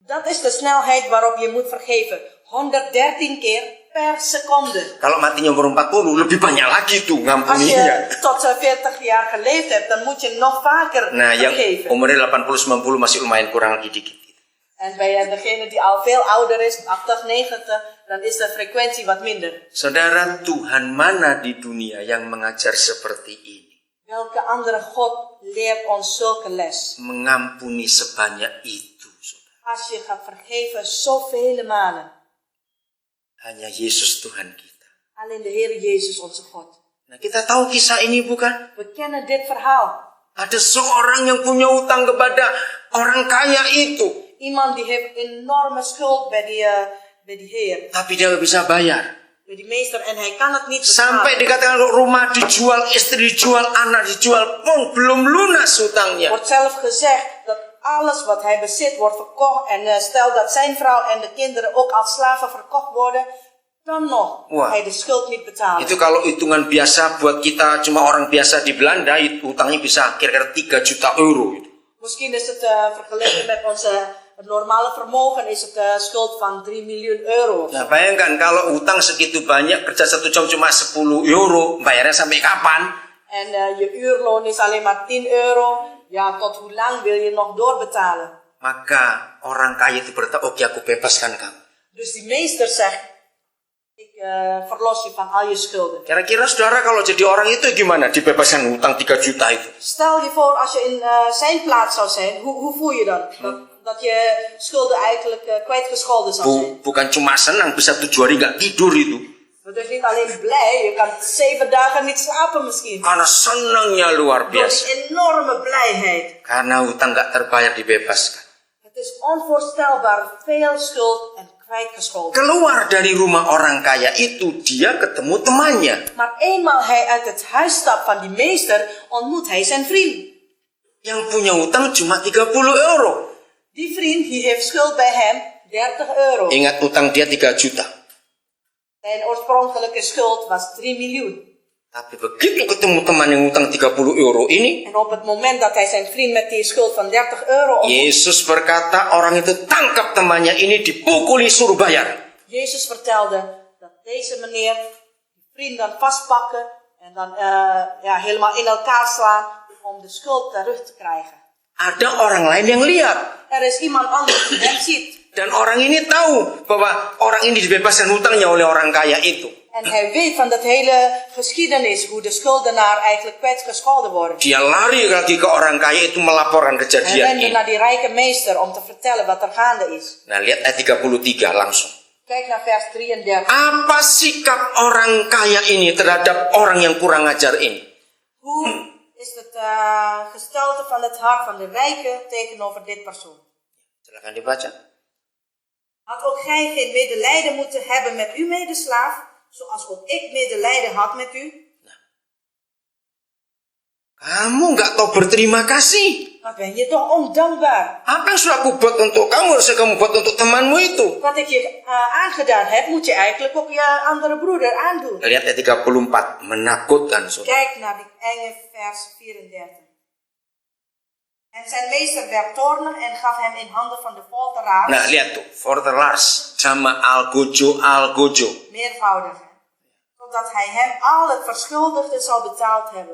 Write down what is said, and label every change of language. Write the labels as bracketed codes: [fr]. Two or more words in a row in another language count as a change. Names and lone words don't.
[nl] Dat is de snelheid waarop je moet vergeven. 113 keer per seconde. [id] Kalau matinya umur 40, lebih banyak lagi tuh [nl] Als [id] ngampuninya. [nl] je tot 40 jaar geleefd hebt, dan moet je nog vaker [id] Nah, yang [nl] vergeven. [id] umurnya 80-90 masih lumayan kurang lagi dikit. [nl] En bij degene die al veel ouder is, 80, 90, dan is de frequentie wat minder. [id] Saudara, Tuhan mana di dunia yang mengajar seperti ini? [nl] Welke andere God leert ons zulke les? [id] Mengampuni sebanyak itu, saudara. [nl] Als je gaat vergeven zoveel malen. [id] Hanya Yesus Tuhan kita. [nl] Alleen de Heer Jezus onze God. [id] Nah, kita tahu kisah ini bukan? [nl] We kennen dit verhaal. [id] Ada seorang yang punya utang kepada orang kaya itu. [nl] Iemand die heeft enorme schuld bij die Heer. [id] Tapi dia nggak bisa bayar. [nl] Bij die meester en hij kan het niet [id] Sampai [nl] betalen. [id] dikatakan rumah dijual, istri dijual, anak dijual, pun belum lunas utangnya. [nl] Wordt zelf gezegd dat alles wat hij bezit wordt verkocht. En stel dat zijn vrouw en de kinderen ook als slaven verkocht worden. Dan nog hij de schuld niet betaalt. [id] Itu kalau hitungan biasa buat kita cuma orang biasa di Belanda, utangnya bisa kira-kira 3 juta euro. [nl] Misschien is het vergeleken met onze normale vermogen is het schuld van 3 miljoen euro. Nah, bayangkan kalau utang segitu banyak, kerja 1 jam cuma 10 euro, bayarnya sampai kapan? En je uurloon is alleen maar 10 euro. Ja, tot hoe lang wil je nog doorbetalen? [id] Maka orang kaya itu berkata, oke, aku bebaskan kamu. [nl] Dus die meester zegt, ik verlos je van al je schulden. [id] Kira-kira saudara kalau jadi orang itu gimana? Dibebaskan utang 3 juta itu. [nl] Stel je voor als je in zijn plaats zou zijn, hoe voel je dan? Dat je schulden eigenlijk kwijtgescholden zou zijn. [id] Bukan cuma senang, bisa 7 hari nggak tidur itu. Het is niet alleen blij, je kan 7 dagen niet slapen misschien. [nl] Karena senangnya luar [id] Door biasa. [nl] die enorme blijheid. [id] Karena utang nggak terbayar dibebaskan. [nl] Het is onvoorstelbaar veel schuld en kwijtgescholden. [id] Keluar dari rumah orang kaya itu, dia ketemu temannya. [nl] Maar eenmaal hij uit het huis stapt van die meester, ontmoet hij zijn vriend. [id] Yang punya utang cuma 30 euro. [nl] Die vriend die heeft schuld bij hem 30 euro. [id] Ingat utang dia 3 juta. [nl] Zijn oorspronkelijke schuld was 3 miljoen. [id] Tapi begitu ketemu teman yang utang 30 euro ini, [nl] En op het moment dat hij zijn vriend met die schuld van 30 euro ontmoet, [id] Yesus berkata orang itu tangkap temannya ini, dipukuli, suruh bayar. [nl] Jezus vertelde dat deze meneer die vriend dan vastpakken en dan helemaal in elkaar slaan om de schuld terug te krijgen. [id] Ada orang lain yang lihat. [nl] Er is iemand anders die hem ziet. [id] Dan orang ini tahu bahwa orang ini dibebaskan hutangnya oleh orang kaya itu. [nl] En hij weet van dat hele geschiedenis, hoe de schuldenaar eigenlijk kwijtgescholden wordt. [id] Dia lari lagi ke orang kaya itu melaporkan [nl] Hij [id] kejadian [nl] rende [id] ini. [nl] naar die rijke meester om te vertellen wat er gaande is. [id] Nah, lihat ayat 33 langsung. [nl] Kijk naar vers 33. [id] Apa sikap orang kaya ini terhadap orang yang kurang ajar ini? [nl] Hoe is het gestelte van het hart van de rijke tegenover dit persoon? [id] Silakan dibaca. [nl] Had ook gij geen medelijden moeten hebben met uw medeslaaf, zoals ook ik medelijden had met u? [id] Kamu nggak tahu berterima kasih. [nl] Wat ben je toch ondankbaar? [id] Apa yang sudah aku buat untuk kamu, harusnya kamu buat untuk temanmu itu. [nl] Wat ik je aangedaan heb, moet je eigenlijk ook je andere broeder aandoen. [id] Lihat ayat 34, menakutkan. Saudara. [nl] Kijk naar die enge vers 34. En zijn meester werd toornig en gaf hem in handen van de folteraars. [id] Nah, lihat tuh, folteraars, sama algojo. [nl] Meervoudig. Zodat hij hem al het verschuldigde zou betaald hebben.